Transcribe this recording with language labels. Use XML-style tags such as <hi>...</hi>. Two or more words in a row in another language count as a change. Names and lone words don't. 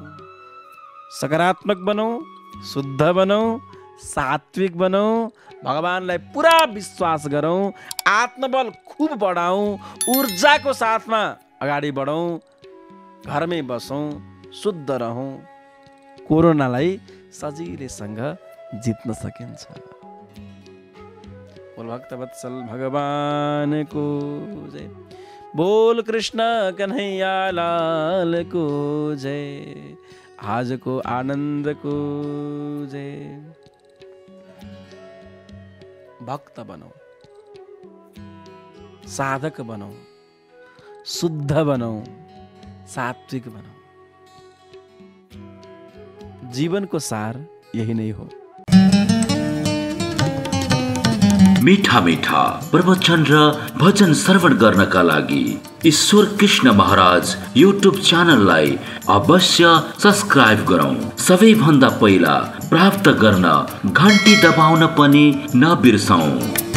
<ne>सकारात्मक बनौँ, शुद्ध बनौँ, सात्विक बनौँ, भगवानलाई पुरा विश्वास गरौँ, आत्मबल खूब बढाउँ, ऊर्जाको साथमा अगाडि बढौँ, घरमै बसौँ, शुद्ध रहौँ, कोरोनालाई सजिलैसँग जित्न सकिन्छ।</ne> <hi>बोल भक्तवत्सल भगवान को जय, बोल कृष्ण कन्हैया लाल को जय, आज को आनंद को जय।</hi> <ne>भक्त बनौ, साधक बनौ, शुद्ध बनौ, सात्विक बनौ। जीवन को सार यही नहीं हो। मीठा मीठा प्रवचन र भजन श्रवण गर्नका लागि ईश्वर कृष्ण महाराज युट्युब च्यानललाई अवश्य सब्स्क्राइब गरौँ। सबैभन्दा पहिला प्राप्त गर्न घण्टी दबाउन पनि नबिर्सौँ।</ne>